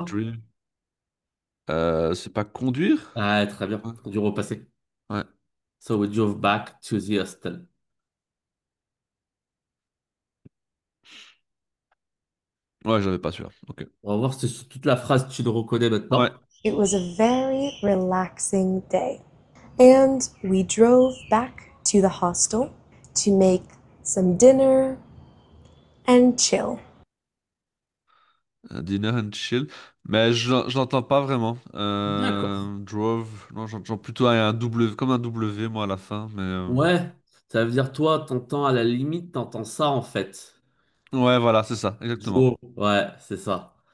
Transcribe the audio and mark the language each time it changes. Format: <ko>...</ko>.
<fr>drive. C'est pas conduire? Ah, très bien. Ouais. Du repassé. Ouais,</fr> <en>So we drove back to the hostel.</en> <fr>ouais, j'avais pas sûr. Ok. On va voir si sur toute la phrase tu le reconnais Ouais. maintenant.</fr> <en>It was a very relaxing day. And we drove back to the hostel to make some dinner and chill. Dinner and chill.</en> <fr>Mais je l'entends pas vraiment. D'accord.</fr> <en>Drove.</en> <fr>Non, j'entends plutôt un W, comme un W, moi, à la fin. Mais Ouais, ça veut dire toi, t'entends à la limite, t'entends ça en fait. ouais, voilà, c'est ça, exactement. Drove. Ouais, c'est ça.</fr>